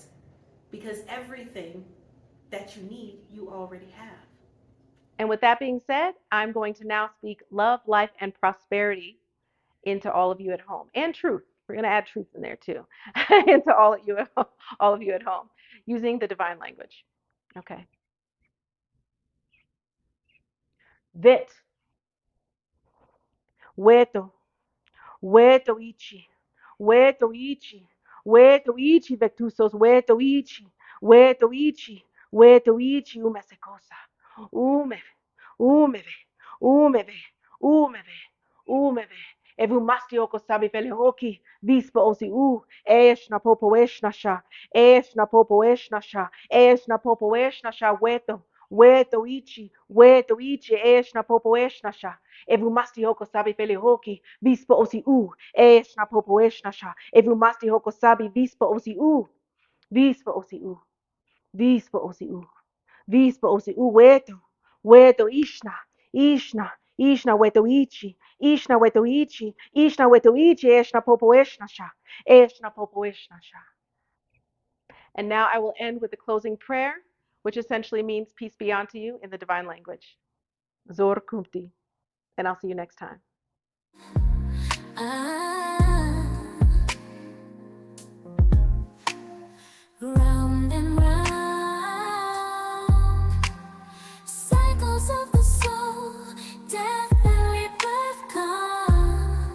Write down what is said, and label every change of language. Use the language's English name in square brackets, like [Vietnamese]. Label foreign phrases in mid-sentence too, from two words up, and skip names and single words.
[English] Because everything that you need, you already have. And with that being said, I'm going to now speak love, life, and prosperity into all of you at home, and truth. We're going to add truth in there too, into all of you at home, using the divine language. Okay. Vit, weto, weto ichi, weto ichi, weto ichi vectusos, weto ichi, umesecosa, umeve, umeve, umeve, umeve, umeve. Evumastio kosabi felehoki, vispa osi na popo eshna sha, eshna popo eshna sha, eshna popo eshna sha, weto, weto ichi, eshna popo eshna sha. Evu masti hoko sabi fele hoki, vispo osi u, eshna popo eshna sha. Evu masti hoko sabi vispo osi u, vispo osi u, vispo osi u, vispo osi u, weto ishna weto ichi, ishna weto ichi, eshna popo eshna sha, eshna popo eshna sha. And now I will end with the closing prayer, which essentially means peace be unto you in the divine language. Zor Kumti. And I'll see you next time. Round and round, cycles of the soul, death and rebirth come.